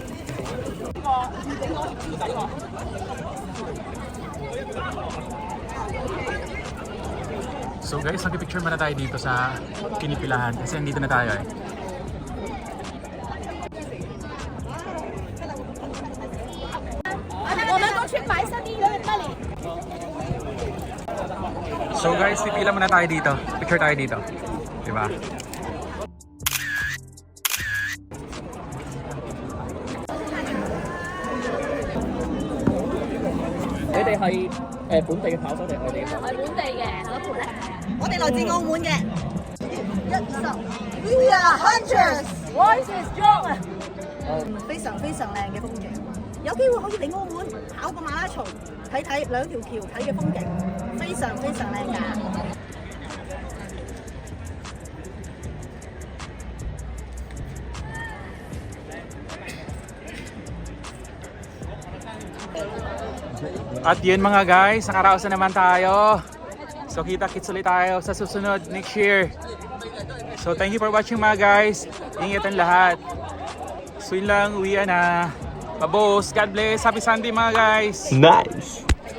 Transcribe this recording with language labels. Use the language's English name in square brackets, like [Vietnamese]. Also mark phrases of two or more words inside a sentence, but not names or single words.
[Filipino] So guys, nagpipicture muna tayo dito sa Kinipilahan kasi nandito na tayo eh. So guys, pipila muna tayo dito. Picture tayo dito. Diba? [Cantonese] 本地嘅跑手定係外地嘅跑手？係本地嘅，我哋來自澳門嘅。 [English] We are hunters， Voice is strong 啊！ [Cantonese] 非常非常靚嘅風景。有機會可以嚟澳門跑個馬拉松，睇睇兩條橋睇嘅風景，非常非常靚㗎。 [Filipino] At yun mga guys, nakaraos na naman tayo. So kita-kits ulit tayo sa susunod [English] next year. So thank you for watching mga guys. [Filipino] Ingatan lahat. So yun lang, uwian na. Babos, [English] God bless. Happy Sunday mga guys. Nice!